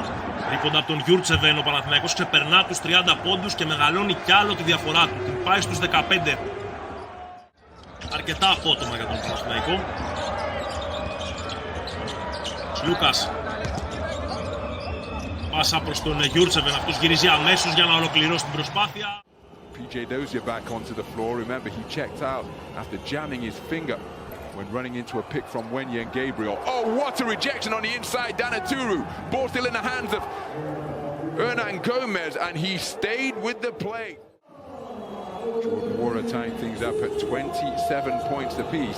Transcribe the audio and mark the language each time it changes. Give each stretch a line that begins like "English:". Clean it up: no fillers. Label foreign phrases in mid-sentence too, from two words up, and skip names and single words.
Greek: Ρίποντα από τον Yurtseven, ο Παναθηναϊκός ξεπερνά τους 30 πόντους και μεγαλώνει κι άλλο τη διαφορά του. Την πάει στους 15. Αρκετά απότομα για τον Παναθηναϊκό. Λούκας. Πάσα προς τον Yurtseven, αυτός γυρίζει αμέσως για να ολοκληρώσει την προσπάθεια.
English: PJ Dozier back onto the floor. Remember, he checked out after jamming his finger when running into a pick from Wenye and Gabriel. Oh, what a rejection on the inside, Danaturu. Ball still in the hands of Hernan Gomez, and he stayed with the play. Jordan Wara tying things up at 27 points apiece.